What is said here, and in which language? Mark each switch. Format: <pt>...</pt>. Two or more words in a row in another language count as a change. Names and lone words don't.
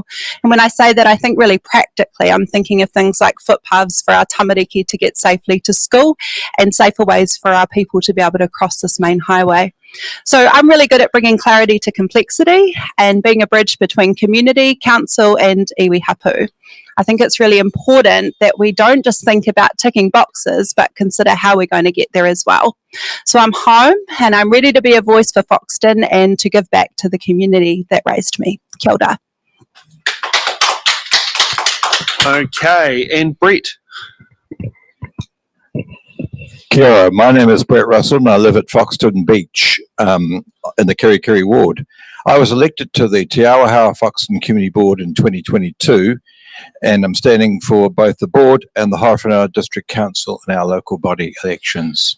<en>And when I say that, I think really practically, I'm thinking of things like footpaths for our tamariki to get safely to school and safer ways for our people to be able to cross this main highway. So I'm really good at bringing clarity to complexity and being a bridge between community, council and</en> <mi>iwi hapu.</mi> <en>I think it's really important that we don't just think about ticking boxes, but consider how we're going to get there as well. So I'm home and I'm ready to be a voice for Foxton and to give back to the community that raised me.</en> <mi>Kia ora.</mi> <en>Okay, and Brett.</en> <mi>Kia ora.</mi> <en>My name is Brett Russell and I live at Foxton Beach in the Kirikiri ward. I was elected to the Te Awahou Foxton Community Board in 2022 and I'm standing for both the board and the Horowhenua District Council in our local body elections.</en>